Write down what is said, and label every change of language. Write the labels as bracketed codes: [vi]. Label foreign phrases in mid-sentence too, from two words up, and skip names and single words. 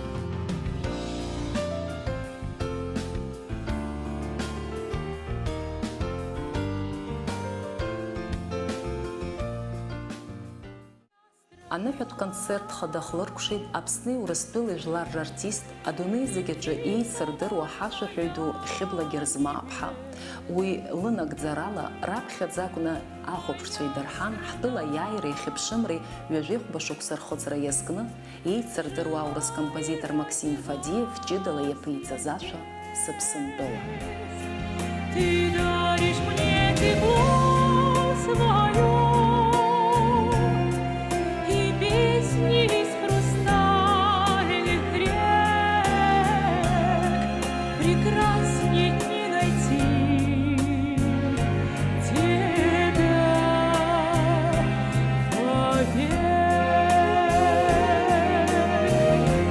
[ab] Аныҳәатә концерт хада хлыркәшеит Аԥсни Урыстәылеи жәлар рартист, адунеи зегьы аҿы еицырдыруа ҳашәаҳәаҩ ду Хьыбла Герзмааԥҳа. Уи лынагӡарала раԥхьаӡа акәны ахәаԥшцәа идырҳан ҳтәыла аиааиреи ахьыԥшымреи ҩажәеихәба шықәса рхыҵра иазкны еицырдыруа аурыс композитор Максим Фадеев ҷыдала иаԥиҵаз ашәа Сыԥсынтәыла. [ru] Ты даришь мне тепло свое. Из хрустальных рек прекрасней не найти тебя вовек.